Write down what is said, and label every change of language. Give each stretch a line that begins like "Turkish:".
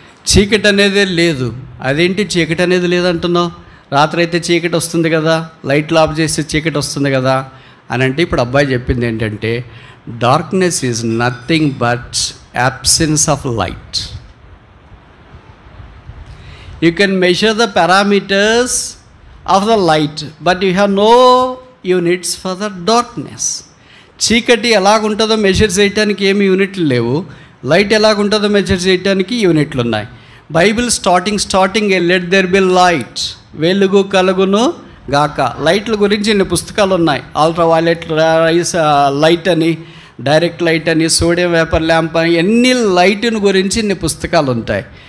Telugu: చీకటి అనేదే లేదు. అదేంటి చీకటి అనేది లేదంటున్నావు? రాత్రి అయితే చీకటి వస్తుంది కదా, లైట్లు ఆఫ్ చేస్తే చీకటి వస్తుంది కదా అని అంటే ఇప్పుడు అబ్బాయి చెప్పింది ఏంటంటే,
English: Darkness is nothing but absence of light. You can measure the parameters of the light, but you have no units for the darkness.
Telugu: చీకటి ఎలాగుంటుందో మెజర్ చేయడానికి ఏమి యూనిట్లు లేవు, లైట్ ఎలాగుంటుందో మెజర్ చేయడానికి యూనిట్లు ఉన్నాయి. Bible starting
English: let there be light,
Telugu: వెలుగు కలుగును గాక. లైట్ల గురించి ఇన్ని పుస్తకాలు ఉన్నాయి. అల్ట్రావైలెట్ లైట్ అని, డైరెక్ట్ లైట్ అని, సోడియం వేపర్ ల్యాంప్ అని, ఎన్ని లైట్ని గురించి ఇన్ని పుస్తకాలు ఉంటాయి.